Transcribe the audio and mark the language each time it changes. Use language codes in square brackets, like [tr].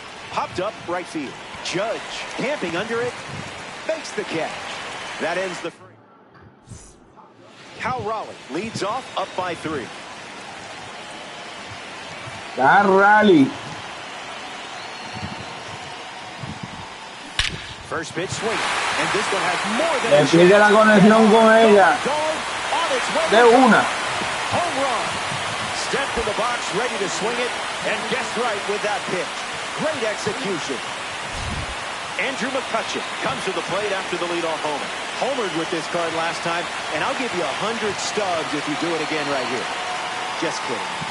[en] Popped up right field. Judge camping under it. Makes the catch. That ends the frame. Cal Raleigh leads off up by 3. Cal Raleigh. First pitch swing. And this one has more than a [es] Empieza la conexión con ella. De una. [en] Home run. Step to the box, ready to swing it, and guessed right with that pitch. Great execution. Andrew McCutcheon comes to the plate after the leadoff homer. Homered with this card last time, and I'll give you 100 stubs if you do it again right here. Just kidding.